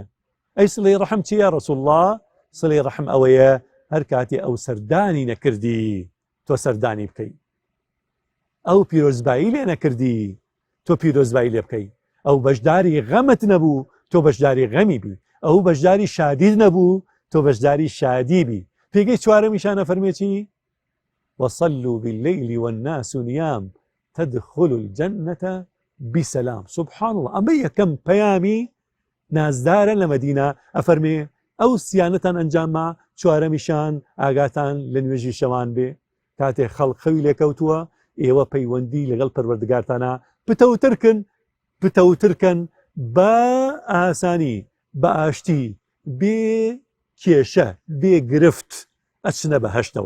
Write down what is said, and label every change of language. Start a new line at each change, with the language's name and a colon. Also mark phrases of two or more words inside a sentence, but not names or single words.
Central Kurdish: ئەی سلەی ڕەحم چییە ڕەسوڵ الله؟ سلەی ڕەحم ئەوەیە هەر کاتی ئەو سەردانی نەکردی تۆ سەردانی بکەی، ئەو پیرۆزبایی لێ نەکردی تۆ پیرۆزبایی لێ بکەی، ئەو بەشداری غەمت نەبوو تۆ بەشداری غەمی بی، ئەو بەشداری شادید نەبوو تۆ بەشداری شادی بی. پێگەی چوارەمیشانە فەرمێتی
Arabic: وصلوا بالليل والناس نيام تدخلوا الجنة بسلام. سبحان الله.
Central Kurdish: ئەمە یەکەم پەیامی نازدارە لە مەدینە. ئەفەرمێ ئەو سیانەتان ئەنجامە، چوارەمیشان ئاگاتان لە نوێژی شەوان بێ. کاتێ خەڵق خەوی لێکەوتووە ئێوە پەیوەندی لەگەڵ پەروەردگارتانە پتەوترکن بە ئاسانی بە ئاشتی بێ کێشە بێ گرفت ئەچنە بەهەشتەوە.